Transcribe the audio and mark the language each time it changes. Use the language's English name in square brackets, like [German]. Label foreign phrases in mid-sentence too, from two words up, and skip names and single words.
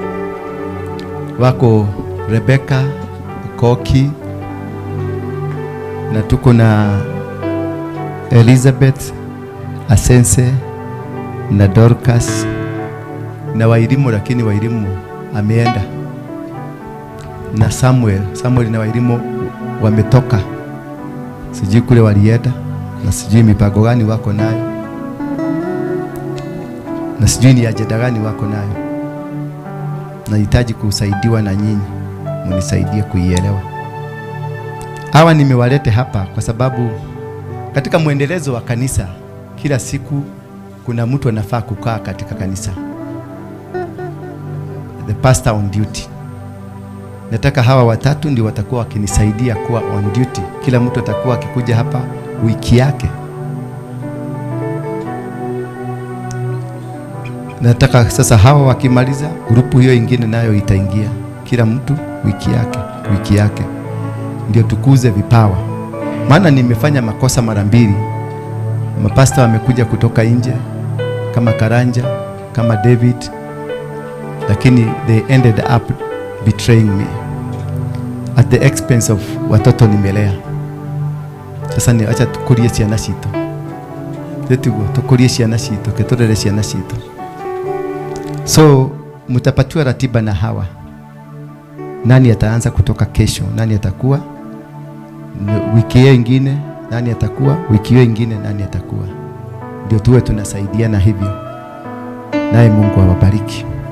[Swahili] Wako Rebecca, Koki, na tuko na Elizabeth, Asense na Dorcas na Wairimu, lakini Wairimu ameenda, na Samuel na Wairimu wametoka, sijui kule walienda, na sijui mipango gani wako nayo, na sijui ni ajenda gani wako nayo. Nahitaji kusaidiwa na nyinyi, mnisaidie kuielewa. Hawa nimewalete hapa kwa sababu katika muendelezo wa kanisa kila siku kuna mtu anafaa kukaa katika kanisa. [English] The pastor on duty. [Swahili] Nataka hawa watatu ndio watakuwa wakinisaidia kuwa [English] on duty. [Swahili] Kila mtu atakuwa akikuja hapa wiki yake. Nataka sasa hawa wakimaliza, grupu hiyo ingine nayo itaingia. Kila mtu wiki yake. Ndio tukuze vipawa. Maana nimefanya makosa mara mbili. Mapasta wamekuja kutoka nje kama Karanja, kama David, lakini [English] they ended up betraying me at the expense of [Swahili] watoto nimelea. Sasa ni acha [Kikuyu] tukurie ciana cito. Tukurie ciana cito, ketorere ciana cito. [Swahili] So mutapatiwa ratiba na hawa. Nani ataanza kutoka kesho? Nani atakuwa wiki hiyo ingine? Nani atakuwa wiki hiyo ingine? Nani atakuwa? Ndio tuwe tunasaidiana hivyo. Naye Mungu awabariki.